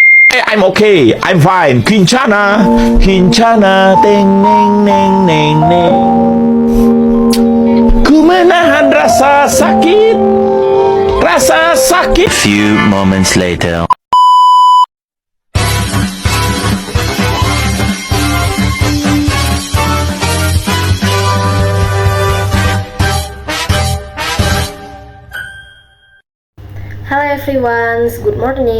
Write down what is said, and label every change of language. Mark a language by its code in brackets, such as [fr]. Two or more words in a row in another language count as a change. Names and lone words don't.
[en] I'm okay. I'm fine. Kincana. Kincana. Teng neng neng neng neng. [id] Ku menahan rasa sakit. Rasa sakit. [en] Few moments later. Hello everyone, good morning.